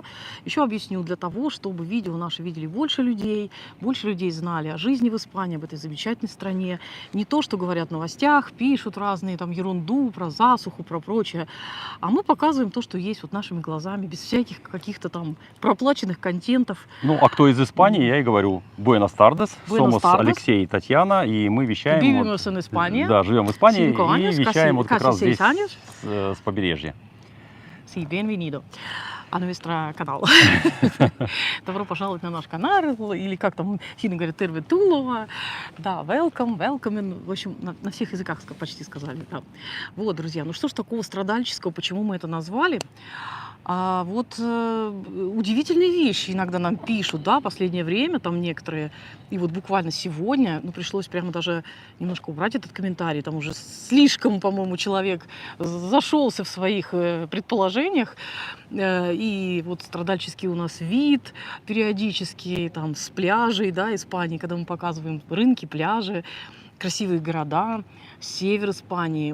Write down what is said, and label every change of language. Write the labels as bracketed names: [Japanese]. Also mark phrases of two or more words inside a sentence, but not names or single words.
[Russian] Еще объясню, для того, чтобы видео наши видели больше людей знали о жизни в Испании, об этой замечательной стране. Не то, что говорят в новостях, пишут разные там ерунду про засуху, про прочее, а мы показываем то, что есть вот нашими глазами, без всяких каких-то там проплаченных контентов. Ну, а кто из Испании, я и говорю. [Spanish] Buenas tardes. Buenas Somos tardes. [Russian] Алексей и Татьяна, и мы вещаем. [Spanish] Vivimos en España. [Russian] Да, живем в Испании [Spanish] 5 años, [Russian] и вещаем вот как [Spanish] casi [Russian] раз [Spanish] 6 [Russian] здесь [Spanish] años. [Russian] с побережья. [Spanish] Sí, bienvenido a nuestro канал. [Russian] Добро пожаловать на наш канал, или как там финны говорят, терветулова. Да, welcome. В общем, на всех языках почти сказали. Да. Вот, друзья, ну что ж такого страдальческого, почему мы это назвали? Удивительные вещи иногда нам пишут, да, последнее время, там некоторые, и вот буквально сегодня, ну, пришлось прямо даже немножко убрать этот комментарий, там уже слишком, по-моему, человек зашелся в своих предположениях, и вот страдальческий у нас вид периодически, там, с пляжей, да, Испании, когда мы показываем рынки, пляжи, красивые города, север Испании.